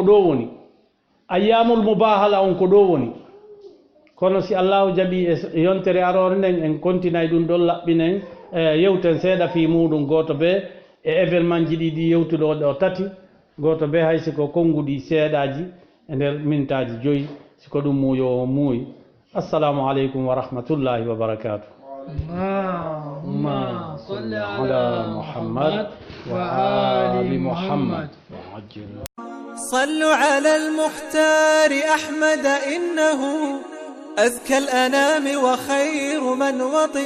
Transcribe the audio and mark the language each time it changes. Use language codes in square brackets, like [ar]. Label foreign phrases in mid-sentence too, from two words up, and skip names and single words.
[ff] ɗo woni [ar] أيام المباهلة [ff] on ko ɗo woni kono si allahu jaɓi e yontere arore nden en kontinay ɗum ɗon laɓɓinen yewten seeɗa fi muɗum goto be e événement ji ɗiɗi yewtuɗo ɗo tati goto be hay siko konnguɗi seeɗaji e nder mintaji 5 siko ɗum muuyo o muuyi [ar] السلام عليكم ورحمة الله وبركاته اللهم صل على محمد وآل محمد صلوا على المختار أحمد إنه أزكى الأنام وخير من وطئ